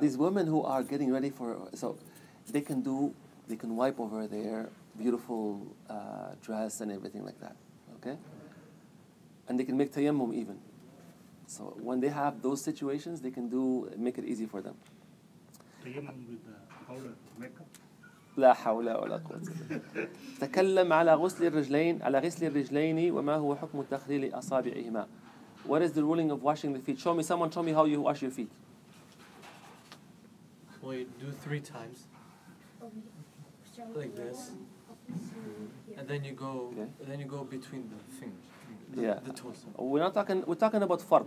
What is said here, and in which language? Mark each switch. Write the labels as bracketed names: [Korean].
[English] these women who are getting ready so they can wipe over their beautiful dress and everything like that, okay? And they can make tayammum even. So when they have those situations, they can make it easy for them. Tayammum with the powder makeup. [Arabic] لا حول ولا قوة. تكلم على غسل الرجلين وما هو حكم تخليل أصابعهما. [English] What is the ruling of washing the feet? Someone show me how you wash your feet. Well, you do 3 times, like this, and then you go, Okay. and then you go between the fingers, Yeah. the toes. We're talking about fard.